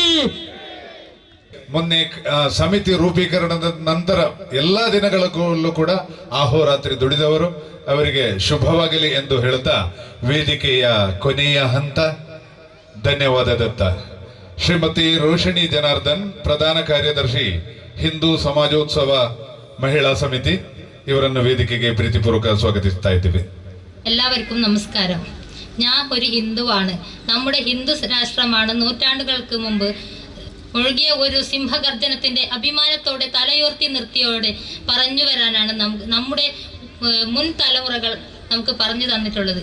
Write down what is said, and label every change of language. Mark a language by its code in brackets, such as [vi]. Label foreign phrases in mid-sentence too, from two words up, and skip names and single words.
[kn] ಮೊನ್ನೆ ಸಮಿತಿ ರೂಪೀಕರಣದ ನಂತರ ಎಲ್ಲಾ ದಿನಗಳಲ್ಲೂ ಕೂಡ ಅಹೋರಾತ್ರಿ ದುಡಿದವರು, ಅವರಿಗೆ ಶುಭವಾಗಲಿ ಎಂದು ಹೇಳುತ್ತಾ ವೇದಿಕೆಯ ಕೊನೆಯ ಹಂತ ಧನ್ಯವಾದ ದತ್ತ. ಶ್ರೀಮತಿ ರೋಷಿಣಿ ಜನಾರ್ದನ್, ಪ್ರಧಾನ ಕಾರ್ಯದರ್ಶಿ, ಹಿಂದೂ ಸಮಾಜೋತ್ಸವ ಮಹಿಳಾ ಸಮಿತಿ ಇವರನ್ನು ವೇದಿಕೆಗೆ ಪ್ರೀತಿಪೂರ್ವಕ ಸ್ವಾಗತಿಸ್ತಾ ಇದ್ದೀವಿ. [ml] എല്ലാവർക്കും നമസ്കാരം. ഞാൻ ഒരു ഹിന്ദുവാണ്. നമ്മുടെ ഹിന്ദു രാഷ്ട്രമാണ് നൂറ്റാണ്ടുകൾക്ക് മുമ്പ് ഒഴുകിയ ഒരു സിംഹഗർജനത്തിന്റെ അഭിമാനത്തോടെ തലയുയർത്തി നിർത്തിയോടെ പറഞ്ഞു വരാനാണ് നമ്മുടെ മുൻ തലമുറകൾ നമുക്ക് പറഞ്ഞു തന്നിട്ടുള്ളത്.